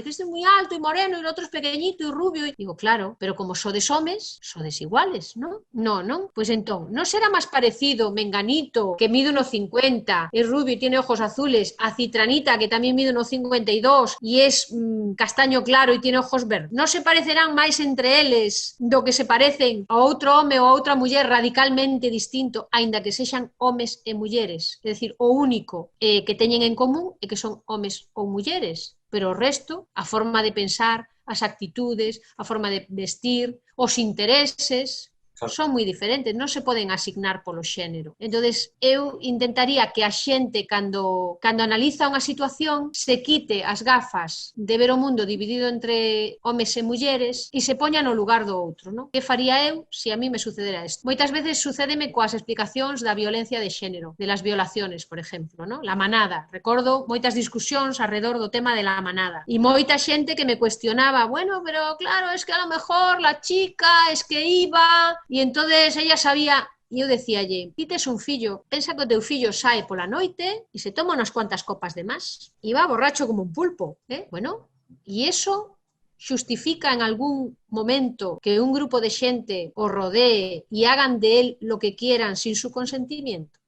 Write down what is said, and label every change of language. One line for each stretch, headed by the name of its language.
Galician: Que este é moi alto e moreno e o outro é pequeñito e rubio. E digo, claro, pero como sodes homes, sodes iguales, non? Non? Pois entón, non será máis parecido menganito, que mide 1,50, é rubio e
Spanish: tiene ojos azules,
Galician: a Citranita, que tamén mide 1,52 e
Spanish: es castaño claro
Galician: e
Spanish: tiene ojos verdes,
Galician: non se parecerán máis entre eles do que se parecen a outro home ou a outra muller radicalmente distinto, aínda que sexan homes e mulleres. É dicir, o único que teñen en común é que son homes ou mulleres, pero o resto, a forma de pensar, as actitudes, a forma de vestir, os intereses, son moi diferentes, non se poden asignar polo xénero. Entonces, eu intentaría que a xente, cando analiza unha situación, se quite as gafas de ver o mundo dividido entre homes e mulleres e se poña no lugar do outro, non? Que faría eu se a mí me sucedera isto? Moitas veces sucédeme coas explicacións da violencia de xénero,
Spanish: de las violaciones,
Galician: por exemplo, non? La manada. Recordo moitas discusións alrededor do tema de la manada. E moita xente que me cuestionaba, bueno, pero claro,
Spanish: es que a lo mejor la chica es que iba...
Galician: E entonces ella sabía, e eu decíalle, ti tes un fillo, pensa que o teu fillo sae pola noite e se toma
Spanish: unas cuantas copas de más e va borracho como un pulpo,
Galician: bueno, e iso xustifica en algún momento que un grupo de xente o rodee e
Spanish: hagan de él lo que quieran sin su consentimiento.